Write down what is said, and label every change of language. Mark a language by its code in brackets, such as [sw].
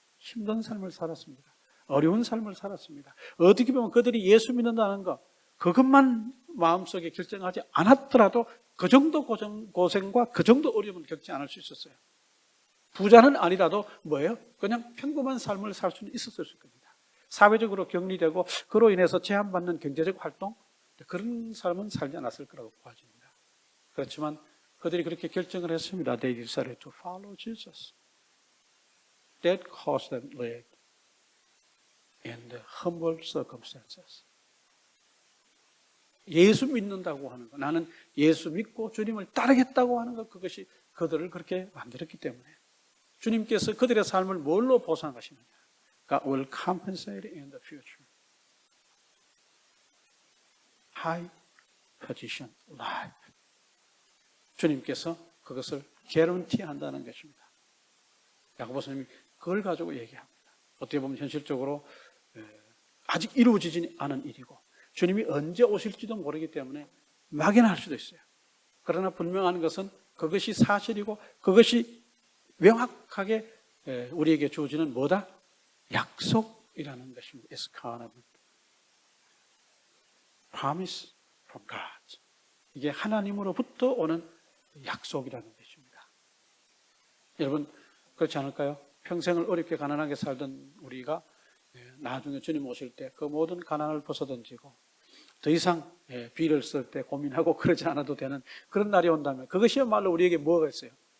[ko] 힘든 삶을 살았습니다. 어려운 삶을 살았습니다. 어떻게 보면 그들이 예수 믿는다는 것 그것만 마음속에 결정하지 않았더라도 그 정도 고생과 그 정도 어려움을 겪지 않을 수 있었어요. 부자는 아니라도 뭐예요? 그냥 평범한 삶을 살 수는 있었을 겁니다. 사회적으로 격리되고 그로 인해서 제한받는 경제적 활동 그런 삶은 살지 않았을 거라고 보아집니다. 그렇지만 그들이 그렇게 결정을 했습니다. [en] They decided to follow Jesus. That caused them to live in the humble circumstances. [ko] 예수 믿는다고 하는 것, 나는 예수 믿고 주님을 따르겠다고 하는 것, 그것이 그들을 그렇게 만들었기 때문에 주님께서 그들의 삶을 뭘로 보상하시느냐? [en] God will compensate in the future. High position life. [ko] 주님께서 그것을 개런티한다는 것입니다. 야고보서님이 그걸 가지고 얘기합니다. 어떻게 보면 현실적으로 아직 이루어지지 않은 일이고 주님이 언제 오실지도 모르기 때문에 막연할 수도 있어요. 그러나 분명한 것은 그것이 사실이고 그것이 명확하게 우리에게 주어지는 뭐다? 약속이라는 것입니다. [en] It's kind of promise from God. [ko] 이게 하나님으로부터 오는 약속이라는 것입니다. 여러분 그렇지 않을까요? 평생을 어렵게 가난하게 살던 우리가 나중에 주님 오실 때 그 모든 가난을 벗어던지고 더 이상 비를 쓸 때 고민하고 그러지 않아도 되는 그런 날이 온다면 그것이야말로 우리에게 뭐가 있어요?